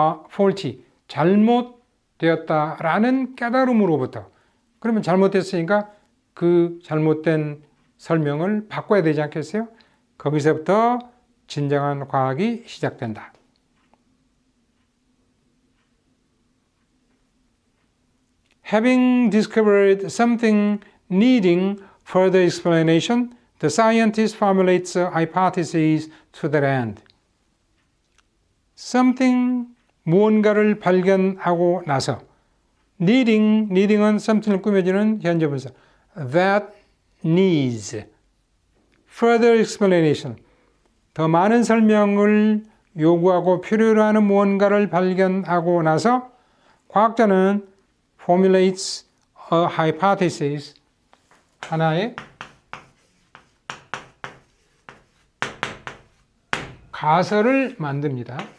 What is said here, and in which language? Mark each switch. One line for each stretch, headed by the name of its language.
Korean: faulty 잘못되었다라는 깨달음으로부터 그러면 잘못됐으니까 그 잘못된 설명을 바꿔야 되지 않겠어요? 거기서부터 진정한 과학이 시작된다.
English: Having discovered something needing further explanation, the scientist formulates a hypothesis to that end.
Korean: Something, 무언가를 발견하고 나서 needing은 something을 꾸며주는 현재분사
English: that needs further explanation,
Korean: 더 많은 설명을 요구하고 필요로 하는 무언가를 발견하고 나서 과학자는
English: formulates a hypothesis,
Korean: 하나의 가설을 만듭니다.